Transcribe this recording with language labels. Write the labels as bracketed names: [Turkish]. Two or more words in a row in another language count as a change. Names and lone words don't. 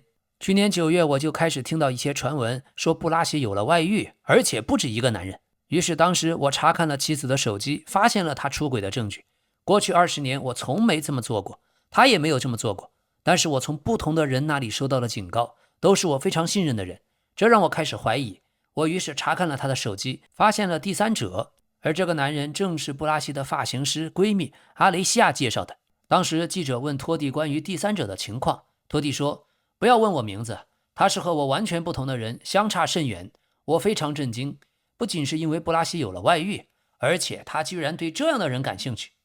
[Chinese] 去年9月我就開始聽到一些傳聞，說布拉西有了外遇，而且不止1個男人。於是當時我查看了妻子的手機，發現了她出軌的證據。過去20年我從沒這麼做過，她也沒有這麼做過。但是我從不同的人那裡收到了警告，都是我非常信任的人，這讓我開始懷疑。我於是查看了她的手機，發現了第三者。而這個男人正是布拉西的髮型師閨蜜阿雷西亞介紹的。當時記者問托蒂關於第三者的情況，托蒂說，不要問我名字，他是和我完全不同的人，相差甚遠。我非常震驚，不僅是因為布拉西有了外遇，而且他居然對這樣的人感興趣。